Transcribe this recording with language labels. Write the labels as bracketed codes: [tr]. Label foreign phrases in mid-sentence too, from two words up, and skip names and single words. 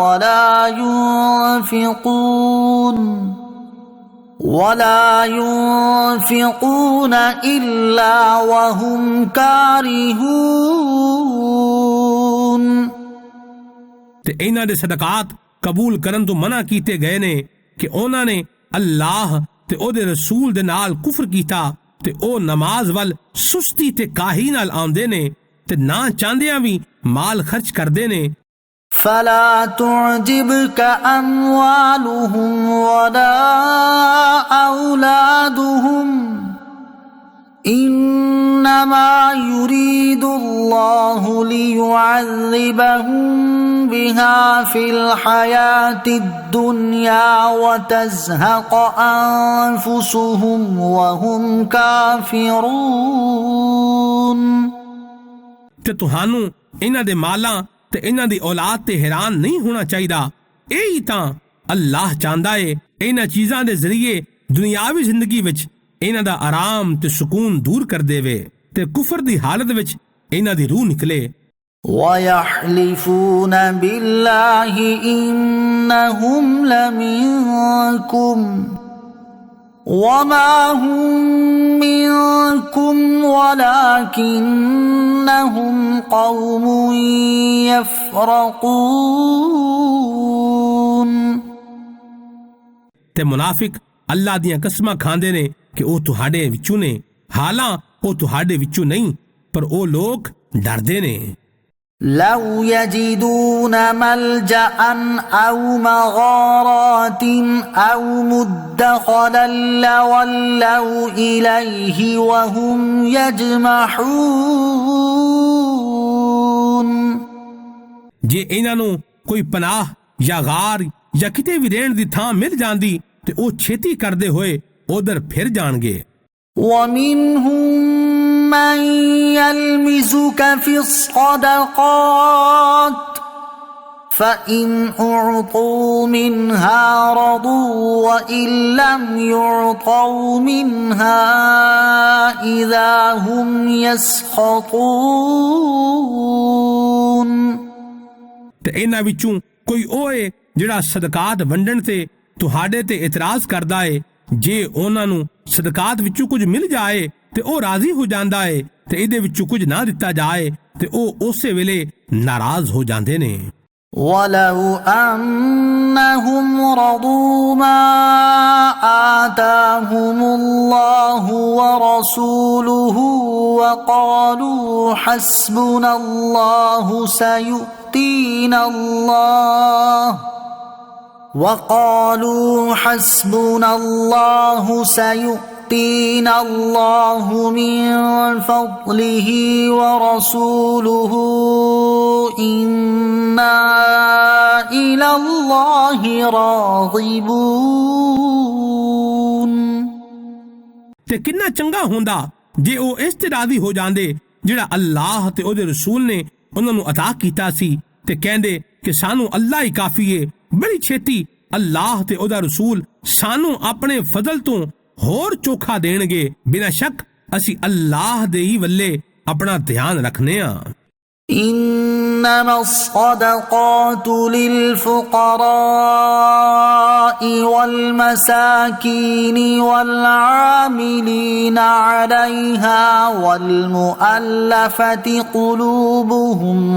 [ar] ولا ينفقون إلا وهم كارهون। [pa] ਤੇ ਇਹਨਾਂ ਦੇ ਸਦਕਾਤ ਕਬੂਲ ਕਰਨ ਤੋਂ ਮਨਾ ਕੀਤੇ ਗਏ ਨੇ ਕਿ ਉਹਨਾਂ ਨੇ ਅੱਲਾਹ ਤੇ ਉਹਦੇ ਰਸੂਲ ਦੇ ਨਾਲ ਕੁਫ਼ਰ ਕੀਤਾ ਤੇ ਉਹ ਨਮਾਜ਼ ਵੱਲ ਸੁਸਤੀ ਤੇ ਕਾਹੀ ਨਾਲ ਆਂਦੇ ਨੇ ਤੇ ਨਾ ਚਾਂਦੀਆਂ ਭੀ ਮਾਲ ਖ਼ਰਚ ਕਰਦੇ ਨੇ। [ar] فلا تعجبك أموالهم ولا أولادهم إنما يريد الله ليعذبهم بها في الحياة الدنيا وتزهق أنفسهم وهم كافرون। [pa] ਤੇ ਤੁਹਾਨੂੰ ਇਹਨਾਂ ਦੇ ਮਾਲਾਂ ਤੇ ਇਹਨਾਂ ਦੀ ਔਲਾਦ ਤੇ ਹੈਰਾਨ ਨਹੀਂ ਹੋਣਾ ਚਾਹੀਦਾ। ਇਹੀ ਤਾਂ ਅੱਲਾਹ ਚਾਹੁੰਦਾ ਹੈ ਇਹਨਾਂ ਚੀਜ਼ਾਂ ਦੇ ਜ਼ਰੀਏ ਦੁਨਿਆਵੀ ਜ਼ਿੰਦਗੀ ਵਿੱਚ ਇਹਨਾਂ ਦਾ ਆਰਾਮ ਤੇ ਸੁਕੂਨ ਦੂਰ ਕਰ ਦੇਵੇ ਤੇ ਕੁਫ਼ਰ ਦੀ ਹਾਲਤ ਵਿੱਚ ਇਹਨਾਂ ਦੀ ਰੂਹ ਨਿਕਲੇ। [ar] وَيَحْلِفُونَ بِاللَّهِ إِنَّهُمْ لَمِنكُمْ وَمَا هُمْ مِنكُمْ وَلَكِنَّهُمْ قَوْمٌ يَفْرَقُونَ। [pa] ਤੇ ਮੁਨਾਫ਼ਿਕ ਅੱਲਾਹ ਦੀਆਂ ਕਸਮਾਂ ਖਾਂਦੇ ਨੇ ਕਿ ਉਹ ਤੁਹਾਡੇ ਵਿੱਚੋਂ ਨੇ, ਹਾਲਾਂ ਉਹ ਤੁਹਾਡੇ ਵਿੱਚੋਂ ਨਹੀਂ, ਪਰ ਉਹ ਲੋਕ ਡਰਦੇ ਨੇ। [ar] لو يجدون ملجأ أو مغارات أو مدخلا لولوا إليه وهم يجمحون [pa] ਜੇ ਇਹਨਾਂ ਨੂੰ ਕੋਈ ਪਨਾਹ ਜਾਂ ਗਾਰ ਜਾਂ ਕਿਤੇ ਵੀ ਰਹਿਣ ਦੀ ਥਾਂ ਮਿਲ ਜਾਂਦੀ ਤੇ ਉਹ ਛੇਤੀ ਕਰਦੇ ਹੋਏ ਉਧਰ ਫਿਰ ਜਾਣਗੇ। [ar] ومنهم من يلمزك في الصدقات فإن أعطوا منها رضوا وإن لم يعطوا منها إذا هم يسخطون [pa] ਤੇ ਇਹਨਾਂ ਵਿੱਚੋਂ ਕੋਈ ਉਹ ਏ ਜਿਹੜਾ ਸਦਕਾਤ ਵੰਡਣ ਤੇ ਤੁਹਾਡੇ ਤੇ ਇਤਰਾਜ਼ ਕਰਦਾ ਏ। ਜੇ ਉਹਨਾਂ ਨੂੰ ਸਦਕਾਤ ਵਿੱਚੋਂ ਕੁਝ ਮਿਲ ਜਾਏ ਤੇ ਉਹ ਰਾਜ਼ੀ ਹੋ ਜਾਂਦਾ ਏ ਤੇ ਇਹਦੇ ਵਿੱਚੋਂ ਕੁਝ ਨਾ ਦਿੱਤਾ ਜਾਏ ਤੇ ਉਹ ਉਸੇ ਵੇਲੇ ਨਾਰਾਜ਼ ਹੋ ਜਾਂਦੇ ਨੇ। [ar] ولو أنهم رضوا ما آتاهم الله ورسوله وقالوا حسبنا الله سيؤتينا الله من فضله ورسوله إنا إلى الله راغبون [pa] ਤੇ ਕਿੰਨਾ ਚੰਗਾ ਹੁੰਦਾ ਜੇ ਉਹ ਇਸ ਤੇ ਰਾਜ਼ੀ ਹੋ ਜਾਂਦੇ ਜਿਹੜਾ ਅੱਲਾਹ ਤੇ ਉਹਦੇ ਰਸੂਲ ਨੇ ਉਹਨਾਂ ਨੂੰ ਅਤਾ ਕੀਤਾ ਸੀ ਤੇ ਕਹਿੰਦੇ ਕਿ ਸਾਨੂੰ ਅੱਲਾਹ ਹੀ ਕਾਫੀ ਏ। ਬੜੀ ਛੇਤੀ ਅੱਲਾਹ ਤੇ ਉਹਦਾ ਰਸੂਲ ਸਾਨੂੰ ਆਪਣੇ ਫਜ਼ਲ ਤੋਂ ਹੋਰ ਚੋਖਾ ਦੇਣਗੇ। ਬਿਨਾਂ ਸ਼ੱਕ ਅਸੀਂ ਅੱਲਾਹ ਦੇ ਹੀ ਵੱਲੇ ਆਪਣਾ ਧਿਆਨ ਰੱਖਨੇ ਆ। [ar] إنما الصدقات للفقراء والمساكين والعاملين عليها والمؤلفة قلوبهم